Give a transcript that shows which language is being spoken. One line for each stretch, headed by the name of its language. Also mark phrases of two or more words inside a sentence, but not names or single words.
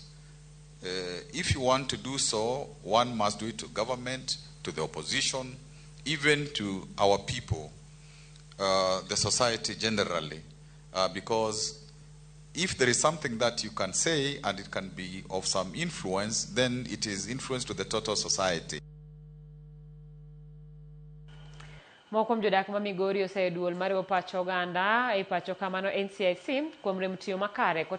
English: If you want to do so, one must do it to government, to the opposition, even to our people, the society generally. Because if there is something that you can say and it can be of some influence, then it is influence to the total society.
Luo (Kenya and Tanzania): Mokom jodak ma Migori oseduol mar pacho oganda e pacho kamano NCIC kuom rem tiyo makare